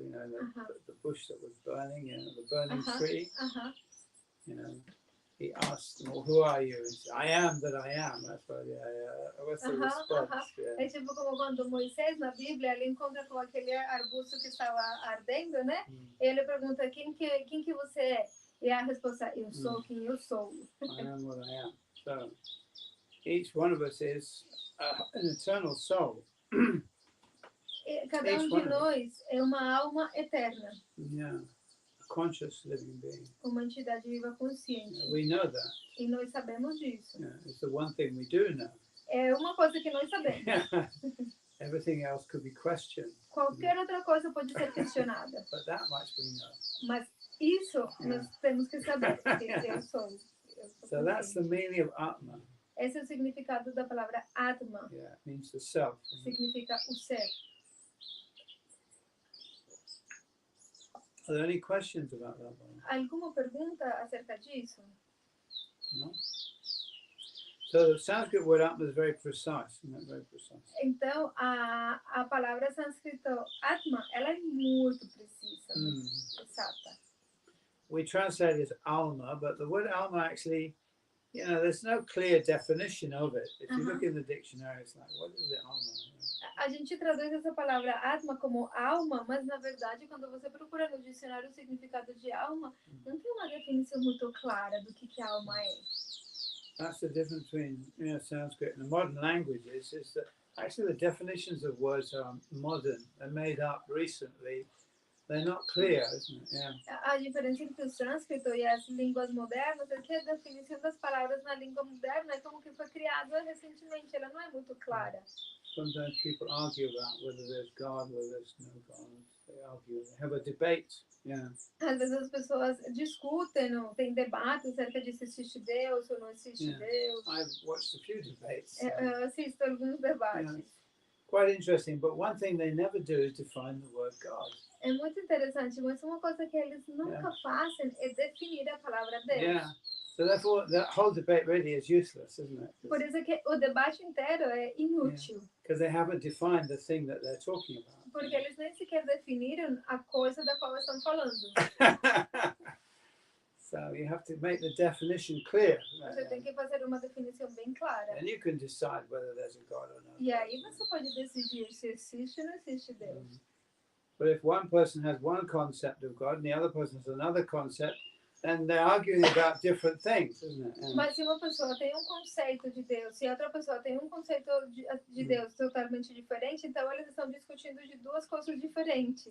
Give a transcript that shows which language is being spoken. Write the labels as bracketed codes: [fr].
[en] You know, the bush that was burning, you know, the burning tree. You know, he asked them, well, "Who are you?" And he said, "I am that I am." That's what. What's the response? Yeah. [pt] É tipo como quando Moisés na Bíblia ele encontra com aquele arbusto que estava ardendo, né? Ele pergunta quem que você é? E a resposta, eu sou quem eu sou. [en] I am what I am. So each one of us is an eternal soul. [pt] Cada de nós é uma alma eterna. [en] Yeah, a conscious living being. [pt] Uma entidade viva consciente. [en] We know that. [pt] E nós sabemos disso. [en] Yeah, it's the one thing we do know. [pt] É uma coisa que nós sabemos. [en] Everything else could be questioned. [pt] Qualquer outra coisa pode ser questionada. [en] But that much we know. [pt] Mas isso nós temos que saber, porque eu sou [en] So that's the meaning of Atma. [pt] Esse é o significado da palavra Atma. [en] Yeah, it means the self. [pt] Significa o ser. [en] Are there any questions about that one? [pt] Alguma pergunta acerca disso? [en] No? So the Sanskrit word Atma is very precise, isn't it? Very precise. [pt] Então, a palavra sânscrita Atma, ela é muito precisa, exata. [en] We translate it as Alma, but the word Alma actually, you know, there's no clear definition of it. If you look in the dictionary, it's like, what is it, Alma? [pt] A gente traduz essa palavra Atma como alma, mas na verdade, quando você procura no dicionário o significado de alma, não tem uma definição muito clara do que a alma é. [en] That's the difference between, you know, Sanskrit and the modern languages, is that actually the definitions of words are modern. They're made up recently. They're not clear, isn't it? Yeah. [pt] A diferença entre o sânscrito e as línguas modernas é que a definição das palavras na língua moderna é como que foi criada recentemente, ela não é muito clara. [en] Sometimes people argue about whether there's God, whether there's no God. They argue, they have a debate. Yeah. [pt] Às vezes as pessoas discutem, não tem debate acerca de se existe Deus ou não existe Deus. [en] I've watched a few debates. [pt] Eu assisto alguns debates. [en] Yeah. Quite interesting, but one thing they never do is define the word God. [pt] É muito interessante, mas uma coisa que eles nunca fazem é definir a palavra Deus. [en] Yeah. So therefore, that whole debate really is useless, isn't it? [pt] Por isso que o debate inteiro é inútil. [en] Because they haven't defined the thing that they're talking about. [pt] Porque eles nem sequer definiram a coisa da qual estão falando. [en] So you have to make the definition clear. [pt] Você tem que fazer uma definição bem clara. [en] And you can decide whether there's a God or not. [pt] E aí você pode decidir se existe ou não existe Deus. [en] But if one person has one concept of God and the other person has another concept, then they're arguing about different things, isn't it? And [pt] mas se uma pessoa tem conceito de Deus e outra pessoa tem conceito de Deus totalmente diferente, então eles estão discutindo de duas coisas diferentes.